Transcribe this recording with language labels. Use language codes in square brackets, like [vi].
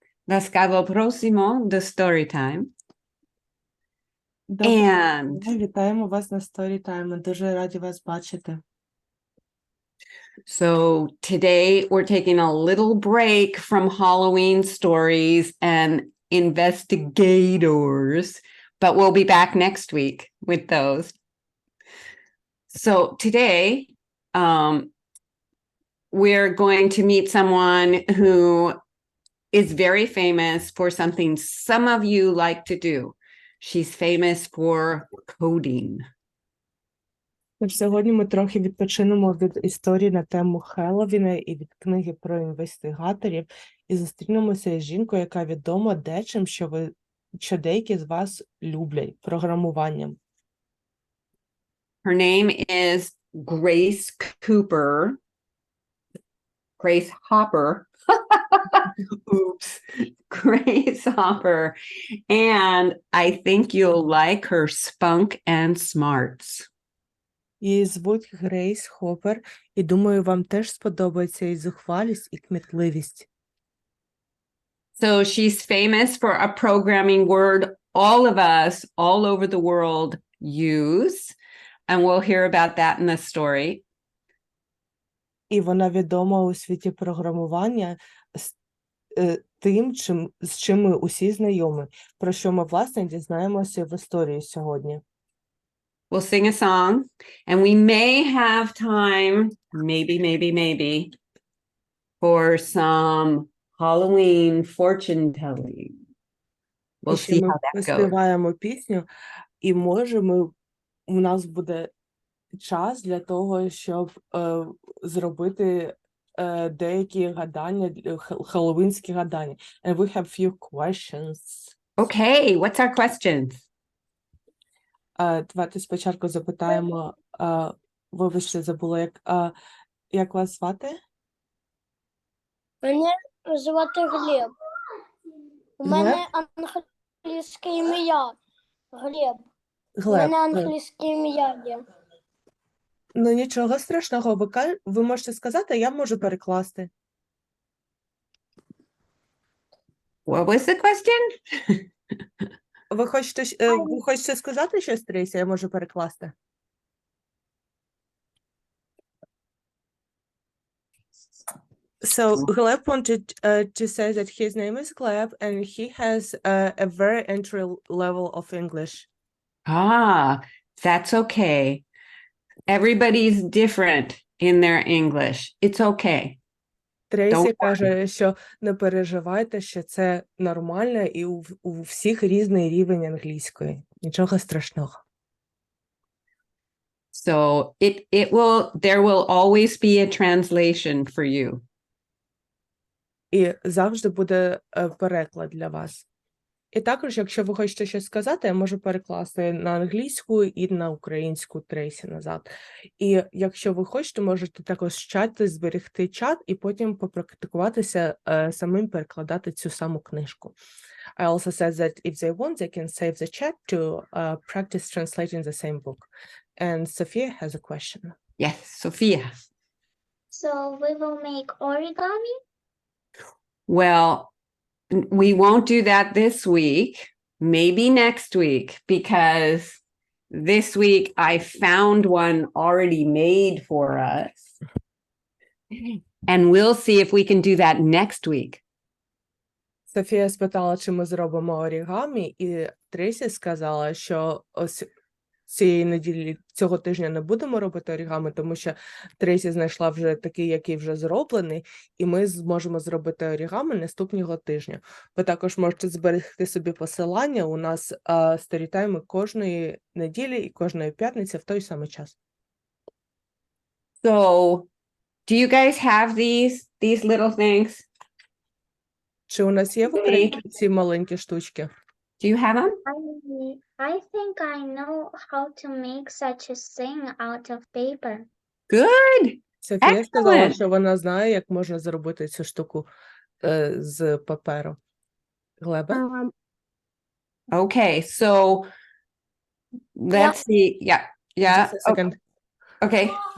[uk] Ласкаво просимо до Storytime. [en] And [uk] Вітаємо вас на Storytime. Ми дуже раді вас бачити. [en] so today we're taking a little break from Halloween stories and investigators, but we'll be back next week with those. So today, we're going to meet someone who is very famous for something some of you like to do. She's famous for coding. [uk] Тож сьогодні ми трохи відпочинемо від історії на тему Хеллоуіна і від книги про інвестигаторів і зустрінемося із жінкою, яка відома дечим, що деякі з вас люблять – програмуванням. [en] Her name is Grace Cooper. Grace Hopper. Oops. Grace Hopper. And I think you'll like her spunk and smarts. [uk] Її звуть Грейс Хоппер, і думаю, вам теж сподобається її зухвалість і кмітливість. [en] So she's famous for a programming word all of us all over the world use. And we'll hear about that in the story. [uk] І вона відома у світі програмування тим, з чим ми усі знайомі, про що ми, власне, дізнаємося в історії сьогодні. [en] We'll sing a song, and we may have time, maybe, for some Halloween fortune telling. We'll see how that [uk] Ми [en] goes. [uk] співаємо пісню, і у нас буде час для того, щоб зробити деякі гадання, хеллоуінські гадання. [en] And we have few questions. Okay, what's our questions? [uk] Давайте спочатку запитаємо, вибачте, забула, як вас звати? Мене звати Глеб. У мене англійське ім'я. Глеб. У мене англійське ім'я є. Ну, нічого страшного, ви можете сказати, а я можу перекласти. [en] What was the question? [uk] Ви хочете сказати щось, Трейсі, я можу перекласти? [en] So Gleb wanted to say that his name is Gleb and he has a very entry level of English. Ah, that's okay. Everybody's different in their English. It's okay. [uk] Трейсі каже, що не переживайте, що це нормально і у всіх різний рівень англійської. Нічого страшного. [en] So there will always be a translation for you. [uk] І завжди буде переклад для вас. І також, якщо ви хочете щось сказати, я можу перекласти на англійську і на українську Трейсі назад. І якщо ви хочете, можете також з чату зберегти чат і потім попрактикуватися самим перекладати цю саму книжку. [en] I also said that if they want, they can save the chat to practice translating the same book. And Sophia has a question. Yes, Sophia. So we will make origami? Well, we won't do that this week, maybe next week, because this week I found one already made for us. And we'll see if we can do that next week. [uk] Софія спитала, чи ми зробимо орігамі, і Трейсі сказала, що ось цієї неділі, цього тижня не будемо робити орігамі, тому що Трейсі знайшла вже такий, який вже зроблений, і ми зможемо зробити орігамі наступного тижня. Ви також можете зберегти собі посилання, у нас сторітайми кожної неділі і кожної п'ятниці в той самий час. [en] So, do you guys have these little things? [uk] Чи у нас є в Україні ці маленькі штучки? [en] Do you have them? I think I know how to make such a thing out of paper. Good. [uk] Софія сказала, [en] Excellent. [uk] що вона знає, як можна зробити цю штуку з паперу. Глебе? [en] Okay, so let's see. Yeah, yeah. Just a second. Okay.